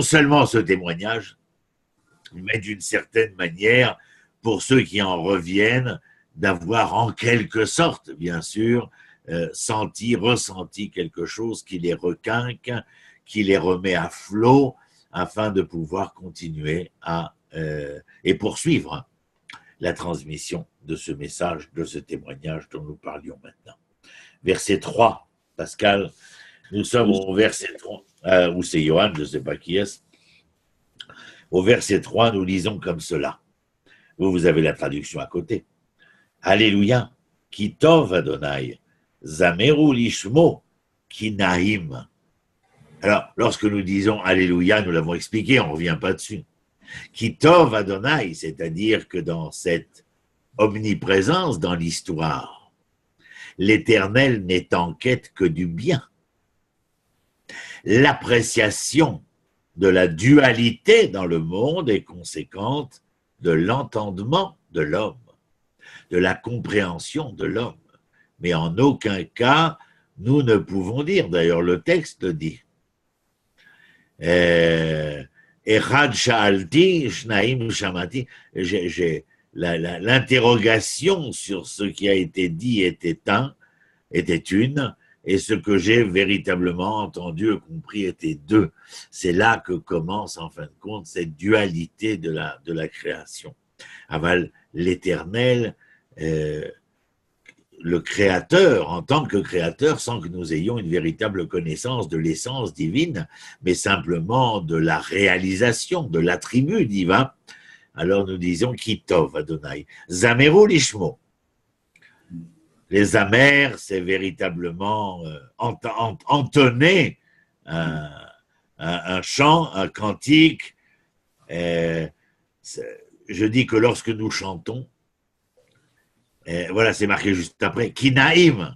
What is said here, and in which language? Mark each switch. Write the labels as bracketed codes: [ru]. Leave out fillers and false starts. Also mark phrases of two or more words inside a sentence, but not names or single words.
[fr] seulement ce témoignage, mais d'une certaine manière, pour ceux qui en reviennent, d'avoir en quelque sorte, bien sûr, ressenti quelque chose qui les requinque, qui les remet à flot, afin de pouvoir continuer et poursuivre la transmission de ce message, de ce témoignage dont nous parlions maintenant. Verset 3, Pascal, nous sommes au verset 3, ou c'est Johan, je ne sais pas qui est. Au verset 3, nous lisons comme cela. Vous avez la traduction à côté. Alléluia, [he] כי טוב אדוני זמרו לשמו כי נעים. [fr] Alors, lorsque nous disons Alléluia, nous l'avons expliqué, on ne revient pas dessus. [he] כי טוב אדוני, [fr] c'est-à-dire que dans cette omniprésence dans l'histoire, l'Éternel n'est en quête que du bien. L'appréciation de la dualité dans le monde est conséquente de l'entendement de l'homme, de la compréhension de l'homme. Mais en aucun cas, nous ne pouvons dire, d'ailleurs le texte le dit, [he] אחת שאלתי שתים שמעתי, [fr] l'interrogation sur ce qui a été dit était une, et ce que j'ai véritablement entendu et compris était deux. C'est là que commence, en fin de compte, cette dualité de la création. Aval, l'Éternel, le Créateur, en tant que Créateur, sans que nous ayons une véritable connaissance de l'essence divine, mais simplement de la réalisation, de l'attribut divin, alors nous disons [he] כי טוב אדוני. זמרו לשמו. [fr] Les amers, c'est véritablement entonner un chant, un cantique. Je dis que lorsque nous chantons, voilà, c'est marqué juste après, Kinaïm.